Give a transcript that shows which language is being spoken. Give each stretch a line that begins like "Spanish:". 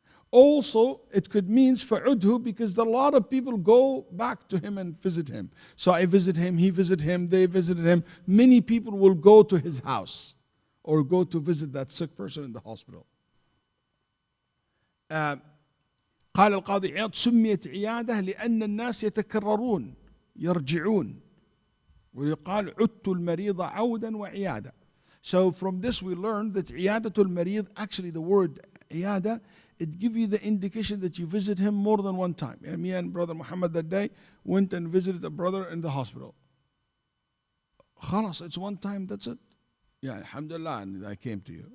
English: Also, it could mean فَعُدْهُ, because a lot of people go back to him and visit him. So I visit him, he visit him, they visited him. Many people will go to his house or go to visit that sick person in the hospital.
Arabic: قال القاضي عياض سميت عيادة لأن الناس يتكررون يرجعون ويقال عدت المريض عودا وعيادة.
English: So from this we learn that
Arabic: عيادة المريض,
English: actually the word عيادة, it gives you the indication that you visit him more than one time. And me and brother Muhammad that day went and visited a brother in the hospital. خلاص, it's one time, that's it. Yeah, alhamdulillah, and I came to you.